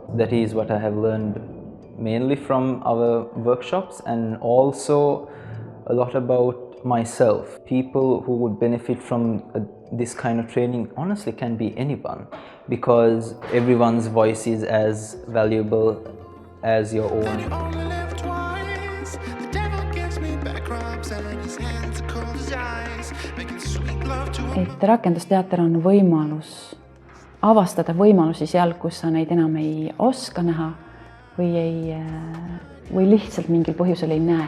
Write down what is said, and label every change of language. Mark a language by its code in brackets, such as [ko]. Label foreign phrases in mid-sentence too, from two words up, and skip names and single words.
[en] That is what I have learned mainly from our workshops, and also a lot about myself. People who would benefit from this kind of training honestly can be anyone, because everyone's voice is as valuable as your own. [et] Et rakendusteater on võimalus avastada võimalusi seal, kus sa neid enam ei oska näha või lihtsalt mingil põhjusel ei näe.